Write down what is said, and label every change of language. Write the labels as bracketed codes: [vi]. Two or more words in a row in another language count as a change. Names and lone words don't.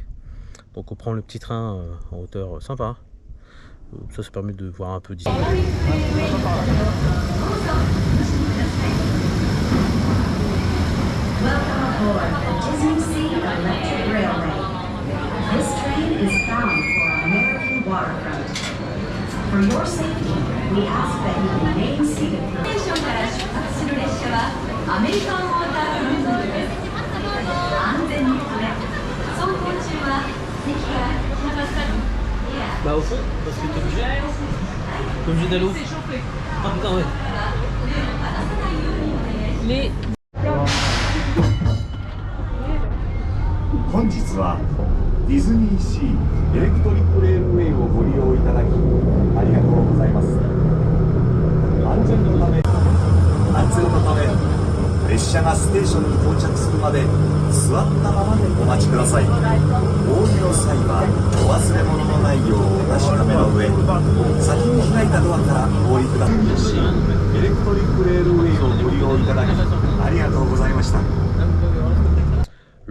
[fr] Donc on prend le petit train en hauteur sympa. Ça permet de voir un peu d'ici. [en] Welcome aboard the Disney Sea Electric Railway. This train is bound for American waterfront. For your safety, we ask that you remain seated for [ja] ステーションから出発する列車はアメリカンウォータークルーズです。安全に触れ、走行中は席から引き離さず、 [fr] Bah au fond, parce que t'es obligé d'aller au fond. Ah putain ouais. Les... [ja] 本日はディズニーシーエレクトリックレールウェイをご利用いただきありがとうございます。安全のため列車がステーションに到着するまで座ったままでお待ちください。お降りの際はお忘れ物のないようお確かめの上先に開いたドアからお降りください。エレクトリックレールウェイをご利用いただきありがとうございました。